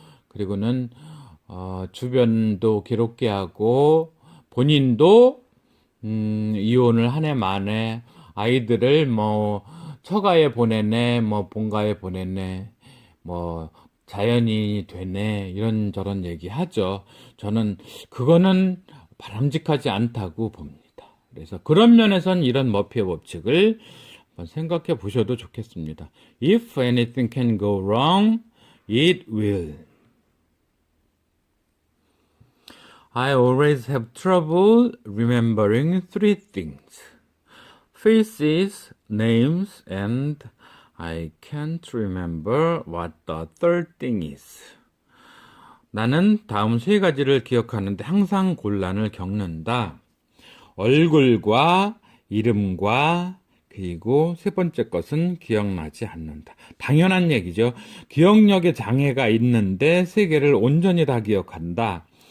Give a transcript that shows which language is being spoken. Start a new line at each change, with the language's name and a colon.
Korean: 그리고는 주변도 괴롭게 하고 본인도 이혼을 한 해 만에 아이들을 뭐 처가에 보내네, 뭐 본가에 보내네, 뭐 자연인이 되네, 이런저런 얘기 하죠. 저는 그거는 바람직하지 않다고 봅니다. 그래서 그런 면에선 이런 머피의 법칙을 한번 생각해 보셔도 좋겠습니다.
English: If anything can go wrong, it will. I always have trouble remembering three things. Faces, names, and I can't remember what the third thing is.
Korean: 나는 다음 세 가지를 기억하는데 항상 곤란을 겪는다. 얼굴과 이름과 그리고 세 번째 것은 기억나지 않는다. 당연한 얘기죠. 기억력에 장애가 있는데 세 개를 온전히 다 기억한다.